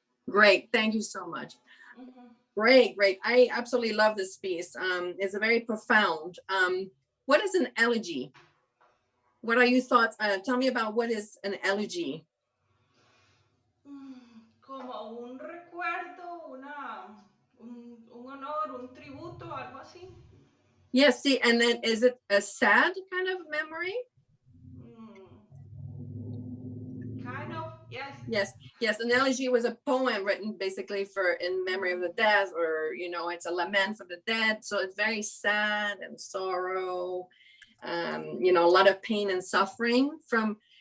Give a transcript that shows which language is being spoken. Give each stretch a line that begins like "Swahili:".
English: Great. Thank you so much. Great, great. I absolutely love this piece. It's a very profound. What is an elegy? What are your thoughts? Tell me about what is an elegy.
Spanish: Como un recuerdo, un honor, un tributo, algo así.
English: Yes, see, and then is it a sad kind of memory? Kind of, yes. Yes, yes. An elegy was a poem written basically for in memory of the dead, or you know, it's a lament for the dead. So it's very sad and sorrow. You know, a lot of pain and suffering from.